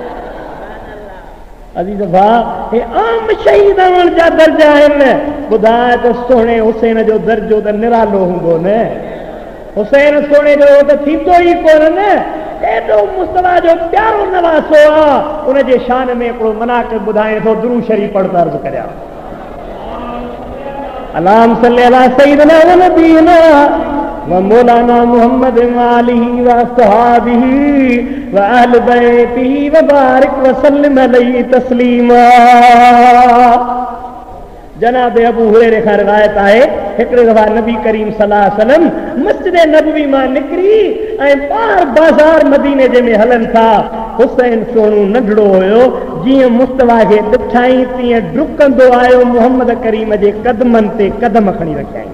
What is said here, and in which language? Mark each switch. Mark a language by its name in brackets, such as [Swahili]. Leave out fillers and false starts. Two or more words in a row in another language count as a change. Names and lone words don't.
[Sindhi] अज़ीज़ भाउ, हे आम शहीदनि जा दर्जा आहिनि। ॿुधाए त सोणे हुसैन जो दर्जो त निरालो हूंदो न। हुसैन सोणे जो त थींदो ई कोन न। एॾो मुस्तफ़ा जो प्यारो नवासो आहे। उन जे शान में हिकिड़ो मनाक़िब ॿुधाए थो, दुरूद शरीफ़ पढ़ अर्ज़ करियां। [Arabic] اللهم صل على سيدنا ونبينا ومولانا محمد وآله وأصحابه وأهل بيته وبارك وسلم عليه تسليما. [Sindhi] जनाब अबू हुरैरा खां रिवायत आहे, हिकिड़े दफ़ा नबी करीम [Arabic] صلى الله عليه وسلم [Sindhi] मस्जिद नबवी मां निकिरी ऐं पार बाज़ार मदीने जे में हलनि था। हुसैन सोणू नंढड़ो हुयो, जीअं मुस्तफ़ा खे ॾिठाई तीअं डुकंदो आयो, मुहम्मद करीम जे कदमनि ते कदम खणी रखियाई।